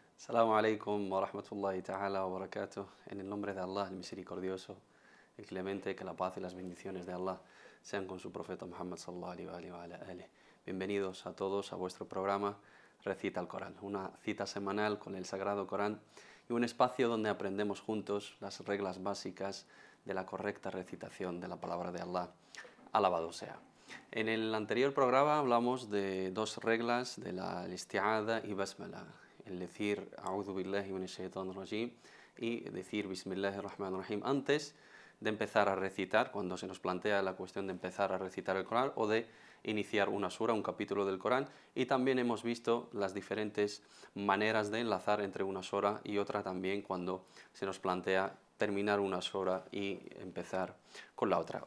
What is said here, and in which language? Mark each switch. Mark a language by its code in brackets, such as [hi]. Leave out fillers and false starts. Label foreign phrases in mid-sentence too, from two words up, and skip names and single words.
[ar] السلام عليكم ورحمة الله تعالى وبركاته. [es] En el nombre de Allah, el misericordioso, el clemente, que la paz y las bendiciones de Allah sean con su profeta Muhammad [ar] صلى الله عليه وآله. [es] Bienvenidos a todos a vuestro programa Recita el Corán, una cita semanal con el Sagrado Corán y un espacio donde aprendemos juntos las reglas básicas de la correcta recitación de la palabra de Allah. Alabado sea. En el anterior programa hablamos de dos reglas de la isti'adha y basmala, el decir [ar] أعوذ بالله من الشيطان الرجيم [es] y decir [ar] بسم الله الرحمن الرحيم [es] antes de empezar a recitar, cuando se nos plantea la cuestión de empezar a recitar el Corán o de iniciar una sura, un capítulo del Corán, y también hemos visto las diferentes maneras de enlazar entre una sura y otra también cuando se nos plantea terminar una sura y empezar con la otra.